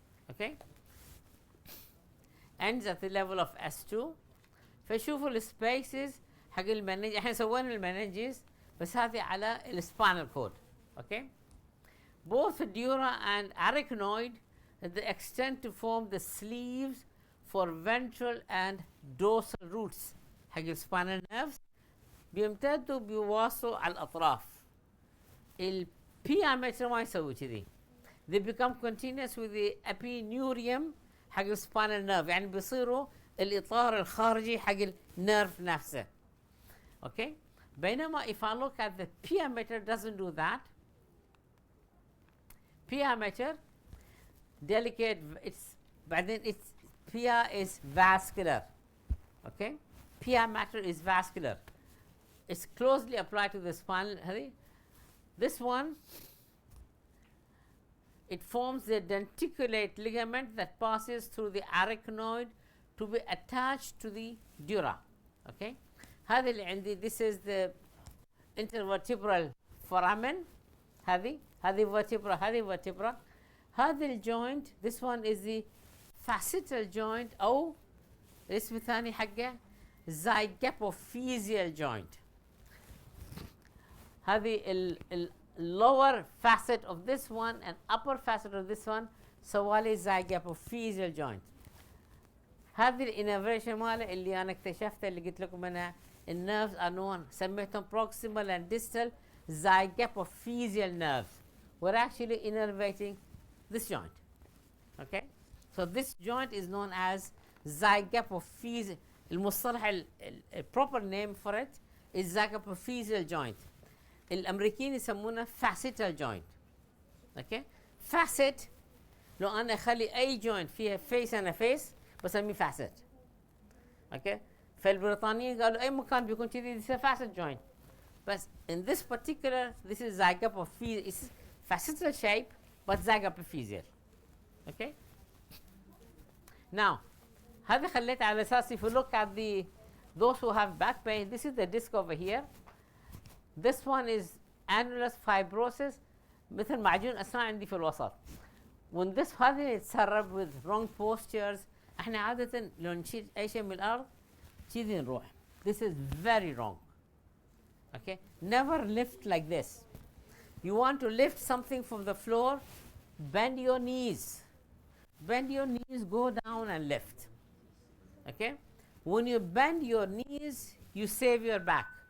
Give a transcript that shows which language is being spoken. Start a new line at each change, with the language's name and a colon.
English: Okay, ends at the level of S2.
Arabic: فشوفوا السبيسز حق المنج، احنا سوينا المنجز بس هذه على السبانال كود.
English: Okay, both dura and arachnoid they extend to form the sleeves for ventral and dorsal roots
Arabic: حق السبانال
English: nerves،
Arabic: بيمتدوا بيواصلوا على الأطراف. البيا متر ما يسوي كذي.
English: They become continuous with the epineurium
Arabic: حق السبانال nerve، يعني بيصيروا الإطار الخارجي حق النيرف نفسه.
English: Okay,
Arabic: بينما
English: if I look at the pia mater doesn't do that. Pia mater delicate, it's
Arabic: بعدين
English: it's pia is vascular. Okay, pia mater is vascular. It's closely applied to the spinal. This one, it forms the denticulate ligament that passes through the arachnoid to be attached to the dura. Okay,
Arabic: هذه اللي عندي,
English: this is the intervertebral foramen. هذه vertebra، هذه vertebra.
Arabic: هذا الجوينت,
English: this one is the facetal joint
Arabic: أو الاسم الثاني حقه
English: zygapophyseal joint. هذه lower facet of this one and upper facet of this one
Arabic: سوالي
English: zygapophyseal joint.
Arabic: هذه الانرفيشن ماله اللي انا اكتشفته اللي قلت لكم انا النيرفز
English: are known
Arabic: سميتهم proximal and distal zygapophyseal nerves.
English: We're actually innervating this joint. Okay, so this joint is known as zygapophyseal.
Arabic: المصطلح
English: proper name for it is zygapophyseal joint.
Arabic: الامريكيين يسمونه
English: facetal joint. Okay, facet
Arabic: لو انا اخلي اي
English: joint فيها face and a face
Arabic: بسميه
English: facet.
Arabic: Okay, فالبريطانيين قالوا اي مكان بيكون كذي
English: this is a facet joint. بس in this particular this is zygapophyseal, it's facetal shape but zygapophyseal. Okay, now
Arabic: هذا خليت على اساس
English: if you look at those who have back pain, this is the disc over here. This one is annulus fibrosis
Arabic: مثل معجون اسنان عندي في الوسط.
English: when this
Arabic: هذا يتسرب
English: with wrong postures،
Arabic: احنا عادة لو نشيل اي شيء من الارض كذي نروح.
English: This is very wrong. Okay, never lift like this. You want to lift something from the floor, bend your knees. Bend your knees, go down and lift. Okay, when you bend your knees you save your back.